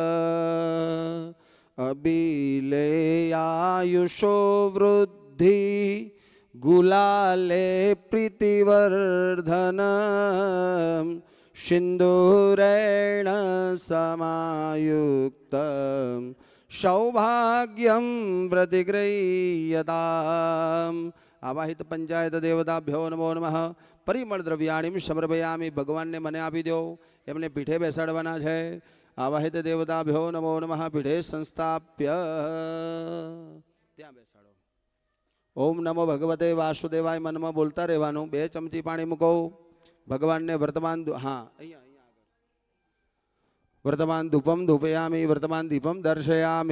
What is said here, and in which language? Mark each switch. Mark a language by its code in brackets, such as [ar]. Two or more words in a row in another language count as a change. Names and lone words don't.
[sa] अबिलेयायुषो वृद्धि गुलाले प्रीतिवर्धन सिंदूरेण समायुक्त सौभाग्यं प्रतिगृह्यताम्। आवाहित पंचायत देवताभ्यो नमो नमः। परिमळ द्रव्याणीं समर्पयामि। [gu] भगवानने મને આપી દો, એમને પીઠે બેસાડવાના છે। [sa] आवाहित देवताभ्यो नमो नमः। पीठे संस्थाप्य [gu] ત્યાં બેસાડો। [sa] ओम नमो भगवते वासुदेवाय [gu] મનમાં બોલતા રહેવાનું। 2 ચમચી પાણી મૂકો। ભગવાનને વર્તમાન હા અહીંયા વર્તમાન [sa] धूपम् धूपयामि, [gu] વર્તમાન [sa] दीपम् दर्शयामि।